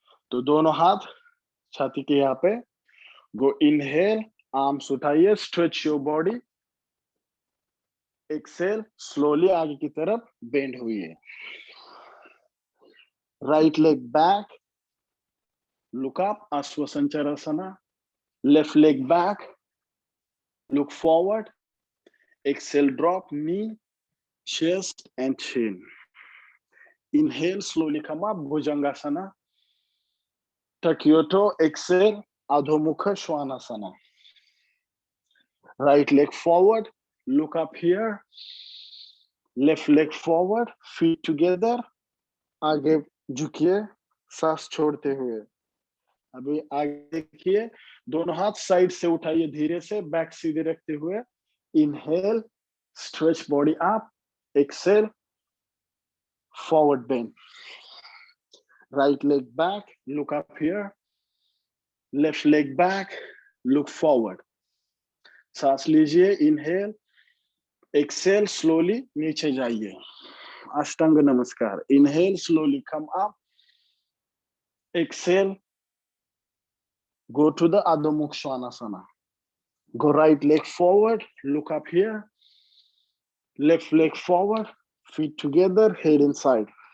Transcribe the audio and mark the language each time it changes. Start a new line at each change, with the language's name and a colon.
Hindi: तो दोनों हाथ छाती के यहाँ पे।
English: go inhale, arms
Hindi: उठाइए,
English: Stretch your body. Exhale, slowly
Hindi: आगे की तरफ बेंड हुई।
English: Right leg back, look up, Ashwasancharaasana. Left leg back, look forward. Exhale, drop knee, chest and chin. Inhale, slowly come up, Bhujangasana. Tuck your toe, exhale, Adho Mukha Svanasana. Right leg forward, look up here. Left leg forward, feet together.
Hindi: आगे झुकिए, सांस छोड़ते हुए। अभी आगे देखिए, दोनों हाथ side से उठाइए धीरे से, बैक सीधे रखते हुए।
English: Inhale, stretch body up. Exhale, forward bend. Right leg back, look up here. Left leg back, look forward.
Hindi: सांस लीजिए, इनहेल।
English: exhale, slowly
Hindi: नीचे जाइए।
English: Ashtanga Namaskar. Inhale, slowly come up. Exhale, go to the Adho Mukha Svanasana. Go right leg forward, look up here. Left leg forward, feet together, head inside.